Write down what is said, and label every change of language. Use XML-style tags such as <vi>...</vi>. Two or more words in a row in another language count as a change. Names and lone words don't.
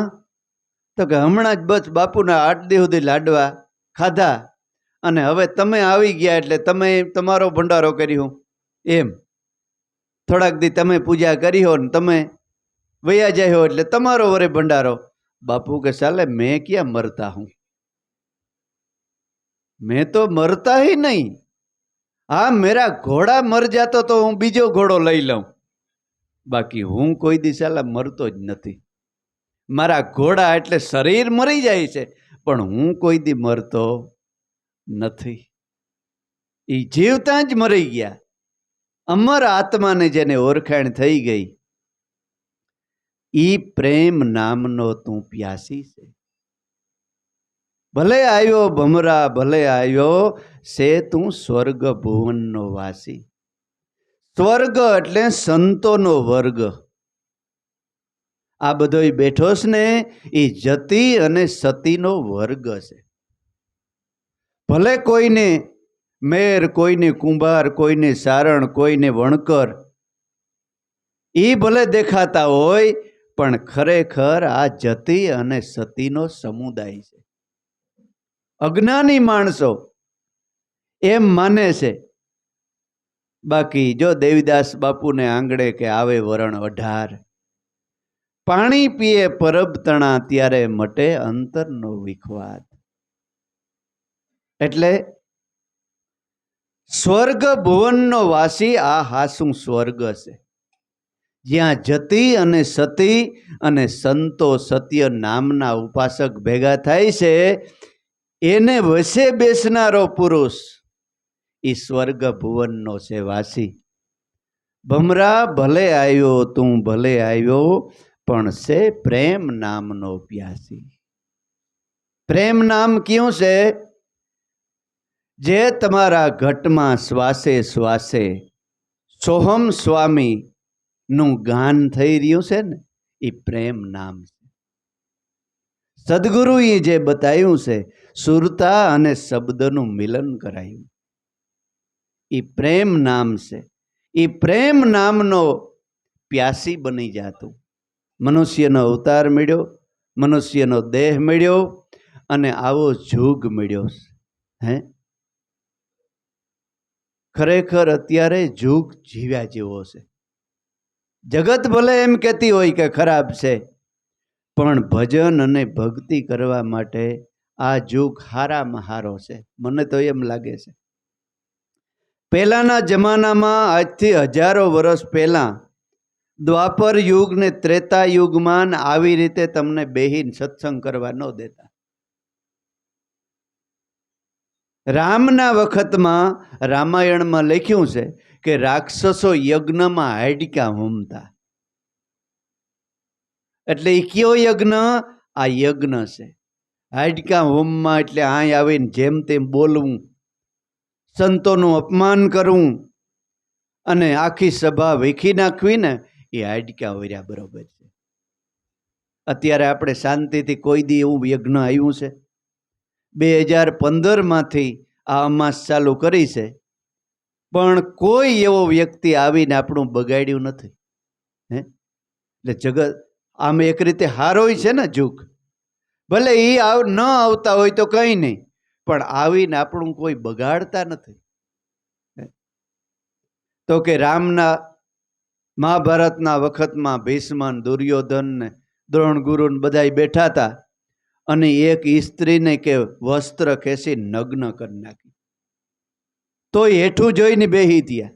<gu>તો કે હમણાં જ બસ બાપુના 8 દી સુધી લાડવા ખાધા અને હવે તમે આવી ગયા એટલે તમે તમારો ભંડારો કર્યો. એમ થોડાક દી તમે પૂજા કરી હો ને તમે વયા જાય હો એટલે તમારો વરે ભંડારો.</gu> <hi>બાપુ કે साले मैं कहाँ मरता हूँ, मैं तो मरता ही नहीं.</hi> <gu>હા,</gu> <hi>मेरा घोड़ा</hi> <gu>મર જાતો તો હું બીજો ઘોડો લઈ લઉં, બાકી હું કોઈ દિશાલા મરતો જ નથી. મારા ઘોડા એટલે શરીર મરી જાય છે પણ હું કોઈ દી મરતો નથી. ઈ જીવતા જ મરી ગયા. અમર આત્મા ને જેને ઓળખાણ થઈ ગઈ, ઈ પ્રેમ નામનો તું પ્યાસી છે. ભલે આયો ભમરા ભલે આયો સે તું સ્વર્ગ ભુવન નો વાસી. સ્વર્ગ એટલે સંતો નો વર્ગ. આ બધોય બેઠો છે ને ઈ જતિ અને સતી નો વર્ગ છે. ભલે કોઈને મેર, કોઈને કુંભાર, કોઈને સારણ, કોઈને વણકર ઈ ભલે દેખાતા હોય પણ ખરેખર આ જતિ અને સતી નો સમુદાય છે. અજ્ઞાની માણસો એમ માને છે. બાકી જો દેવીદાસ બાપુ ને આંગણે કે આવે વરણ 18, પાણી પીએ પરબ તણા ત્યારે મટે અંતરનો વિખવાદ. એટલે સ્વર્ગ ભુવનનો વાસી આ હાસુ સ્વર્ગ છે, જ્યાં જતિ અને સતી અને સંતો સત્ય નામના ઉપાસક ભેગા થાય છે. એને વસે બેસનારો પુરુષ ઈ સ્વર્ગ ભુવનનો છે વાસી. ભમરા ભલે આયો તું ભલે આયો પણ સે પ્રેમ નામનો પ્યાસી. પ્રેમ નામ ક્યોં છે? જે તમારા ઘટમાં શ્વાસે શ્વાસે સોહમ સ્વામી નુ ગાન થઈ રહ્યું છે ને, ઈ પ્રેમ નામ છે. સદ્ગુરુએ જે બતાવ્યું છે, સુરતા અને શબ્દનું મિલન કરાયું, ઈ પ્રેમ નામ છે. ઈ પ્રેમ નામનો પ્યાસી બની જાતું. મનુષ્યનો અવતાર મળ્યો, મનુષ્યનો દેહ મળ્યો અને આવો જુગ મળ્યો. હે ખરેખર અત્યારે જુગ જીવ્યા જેવો છે. જગત ભલે એમ કહેતી હોય કે ખરાબ છે પણ ભજન અને ભક્તિ કરવા માટે આ જુગ હારામાં હારો છે. મને તો એમ લાગે છે. પહેલાના જમાનામાં આજથી હજારો વર્ષ પહેલા દ્વાપર યુગ ને ત્રેતા યુગમાં આવી રીતે તમને બેહીને સત્સંગ કરવા ન દેતા. રામના વખતમાં રામાયણમાં લખ્યું છે કે રાક્ષસો યજ્ઞમાં હાડકા હોમતા. એટલે ઈ ક્યો યજ્ઞ? આ યજ્ઞ છે. હાડકા હોમમાં એટલે આય આવીને જેમ તેમ બોલવું, સંતોનું અપમાન કરવું અને આખી સભા વીખી નાખવી ને એ હાડકા વર્યા બરોબર છે. અત્યારે આપણે શાંતિથી કોઈ દી એવું યજ્ઞ આવ્યું છે? 2015 માંથી આ અમાસ ચાલુ કરી છે પણ કોઈ એવો વ્યક્તિ આવીને આપણું બગાડ્યું નથી. हे એટલે જગત આમ એક રીતે હારોય છે ને જુગ. ભલે એ ન આવતા હોય તો કંઈ નહીં પણ આવીને આપણું કોઈ બગાડતા નથી. તો કે રામના મહાભારતના વખતમાં ભીષ્મ, દુર્યોધન ને દ્રોણ ગુરુ બધાય બેઠા હતા અને એક સ્ત્રીને કે વસ્ત્ર ખેંચી નગ્ન કરી નાખી તો હેઠું જોઈને બેહી ગયા.</gu>